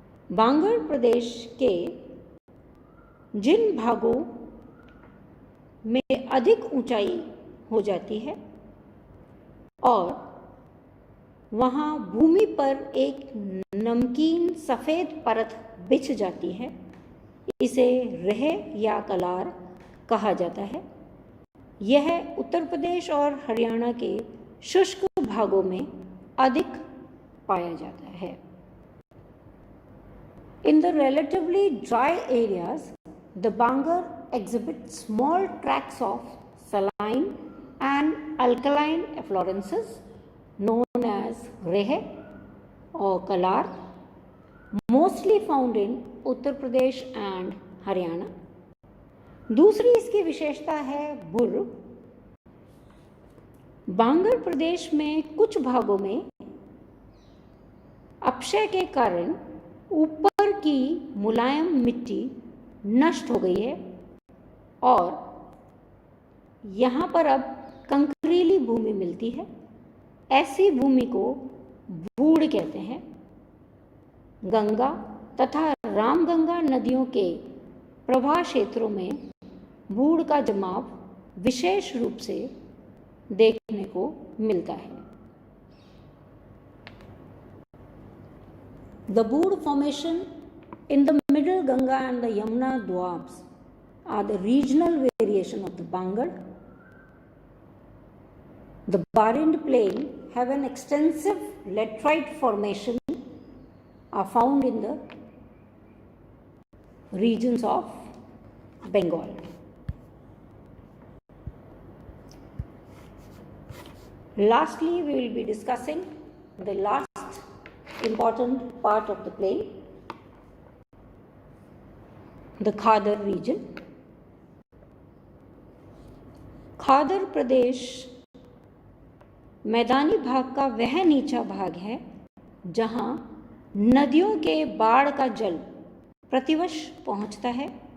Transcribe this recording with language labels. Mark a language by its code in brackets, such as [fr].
[hi] बांगड़ प्रदेश के जिन भागों में अधिक ऊंचाई हो जाती है और वहाँ भूमि पर एक नमकीन सफ़ेद परत बिछ जाती है, इसे रेह या कलार कहा जाता है। यह उत्तर प्रदेश और हरियाणा के शुष्क भागों में अधिक पाया जाता है। [en] In the relatively dry areas, the Bangar exhibits small tracts of saline and alkaline efflorescences known as reh or kalar, mostly found in Uttar Pradesh and Haryana. [hi] दूसरी इसकी विशेषता है बुर। बांगड़ प्रदेश में कुछ भागों में अपक्षय के कारण ऊपर की मुलायम मिट्टी नष्ट हो गई है और यहाँ पर अब कंकरीली भूमि मिलती है। ऐसी भूमि को बूढ़ कहते हैं। गंगा तथा रामगंगा नदियों के प्रवाह क्षेत्रों में बूढ़ का जमाव विशेष रूप से देखने को मिलता है। [en] The Bood formation in the middle Ganga and the Yamuna Doabs are the regional variation of the Bangar. The Barind Plain have an extensive laterite formation are found in the regions of Bengal. Lastly, we will be discussing the last important part of the plain, the Khadar region. [hi] खादर प्रदेश मैदानी भाग का वह नीचा भाग है जहाँ नदियों के बाढ़ का जल प्रतिवर्ष पहुँचता है।